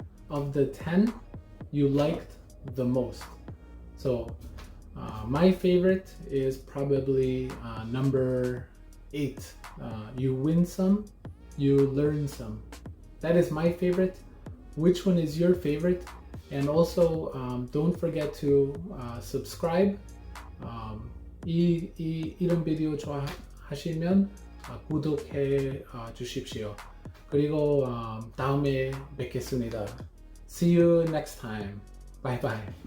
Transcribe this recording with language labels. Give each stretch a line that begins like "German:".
English: of the 10 you liked the most? So my favorite is probably number 8. You win some, you learn some. That is my favorite. Which one is your favorite? And also don't forget to subscribe.
Korean: 이런 비디오 좋아하시면 구독해 주십시오. 그리고 다음에 뵙겠습니다.
English: See you next time. Bye bye.